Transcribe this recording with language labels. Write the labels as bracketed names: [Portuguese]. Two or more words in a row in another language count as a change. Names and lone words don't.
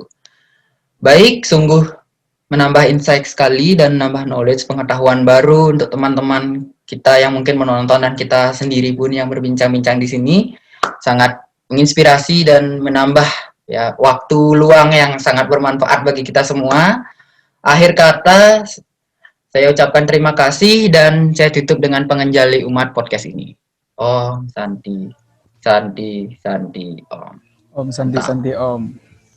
[Indonesian] Baik, sungguh menambah insight sekali dan menambah knowledge, pengetahuan baru untuk teman-teman kita yang mungkin menonton dan kita sendiri pun yang berbincang-bincang di sini. Sangat menginspirasi dan menambah ya waktu luang yang sangat bermanfaat bagi kita semua. Akhir kata, saya ucapkan terima kasih dan saya tutup dengan pengenjali umat podcast ini. [Sanskrit] Om Santi, Santi, Santi, Om. Om Santi Santi Om.